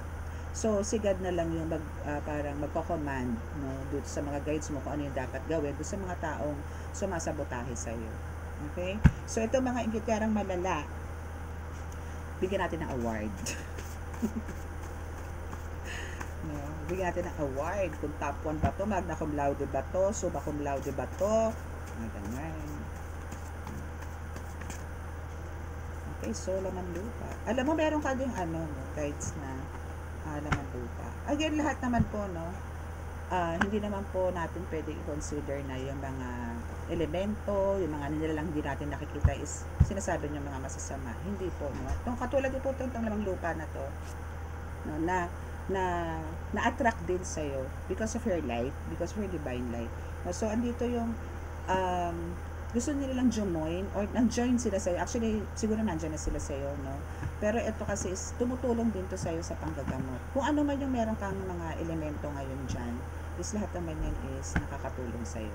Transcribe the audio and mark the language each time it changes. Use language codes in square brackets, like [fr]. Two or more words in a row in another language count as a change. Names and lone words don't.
[tl] So, si God na lang yung parang magko-command, no, dito sa mga guides mo kung ano yung dapat gawin dito sa mga taong sumasabotahe sa iyo. Okay? So, ito mga inggiterang malala, bigyan natin ng award. No, bigyan natin ng award kung top 1 ba to, [la] magna cum laude [tl] ba to, [la] summa cum laude [tl] ba to, ganyan. Okay, so laman lupa. Alam mo, meron ka ding guides na laman lupa. Again, lahat naman po, hindi naman po natin pwede i-consider na yung mga elemento, yung mga nila lang hindi natin nakikita is sinasabi niyo mga masasama. Hindi po, no? Itong katulad din po itong lamang lupa na to, no, na-attract din sa'yo [en] because of your light, because of your divine light. [tl] No? So, andito yung gusto nila lang join or nang-join sila sa'yo. Actually, siguro nandyan na sila sa'yo, no? Pero ito kasi is tumutulong din to sa'yo sa panggagamot. Kung ano man yung meron kang mga elemento ngayon dyan, is lahat naman yan is nakakatulong sa'yo.